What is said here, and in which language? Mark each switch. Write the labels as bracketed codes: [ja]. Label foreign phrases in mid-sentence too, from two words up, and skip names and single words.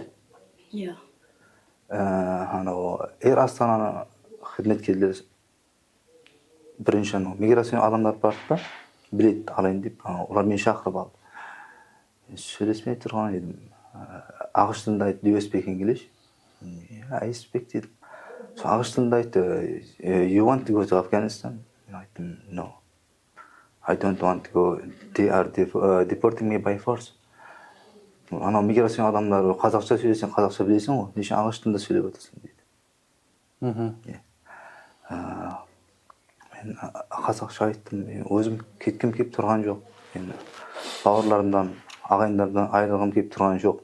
[kk] Иә. Анау Эйр Астананы қызметкерлер бірінші анау миграция адамдар барды да, билет алайын деп, олар мені шақырып алды. Сөйлеспей тұрған едім. Ағылшын тілінде айтты, [en] do you speak English? I speak [kk] дедім. Сол ағылшын тілінде айтты, [en] you want to go to Afghanistan? [kk] Мен айттым, [en] no. I don't want to go. They are deporting me by force. [kk] Анау миграция адамдары қазақша сөйлесең, қазақша білесің ғой, неше ағылшын тілінде сөйлеп отырсың дейді. Мен қазақша айттым, өзім кеткім кеп тұрған жоқ. Мен бауырларымдан, ағайындардан айырылғым кеп тұрған жоқ.